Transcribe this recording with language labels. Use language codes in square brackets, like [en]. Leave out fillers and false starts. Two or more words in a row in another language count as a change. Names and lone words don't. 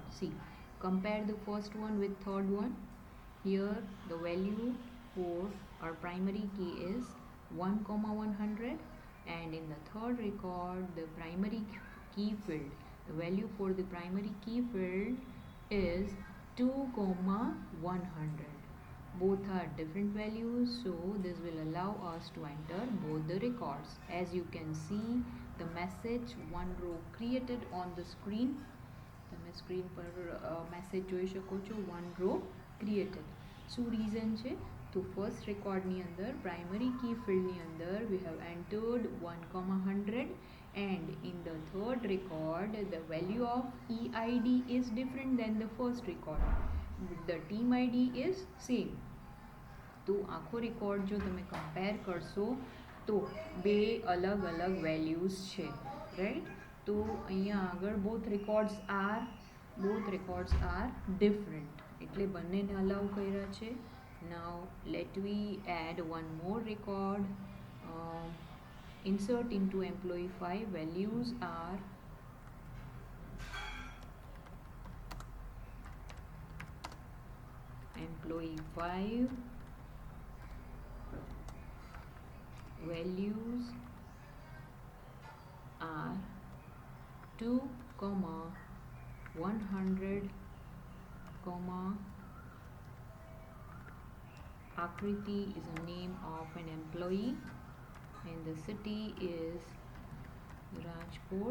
[en] See, compare the first one with third one. Here the value for our primary key is 1 comma 100, and in the third record the primary key field, the value for the primary key field is 2 comma 100. Both are different values, so this will allow us to enter both the records. As you can see, the message, one row created on the screen. [gu] તમે સ્ક્રીન પર મેસેજ જોઈ શકો છો, [en] one row created. [gu] શું reason છે? [en] તો first record [gu] ની અંદર [en] primary key field [gu] ની અંદર [en] we have entered 1 comma 100, and in the third record the value of EID is different than the first record. The team ID is same. [gu] તો આખો રેકોર્ડ જો તમે કમ્પેર કરશો તો બે અલગ અલગ વેલ્યુઝ છે, રાઈટ? તો અહીંયા આગળ [en] both records are different, [gu] એટલે બંનેને અલાઉ કર્યા છે. [en] Now let we add one more record insert into employee 5 values are employee 5 values are 2 comma 100 comma Akriti is a name of an employee and the city is Rajkot.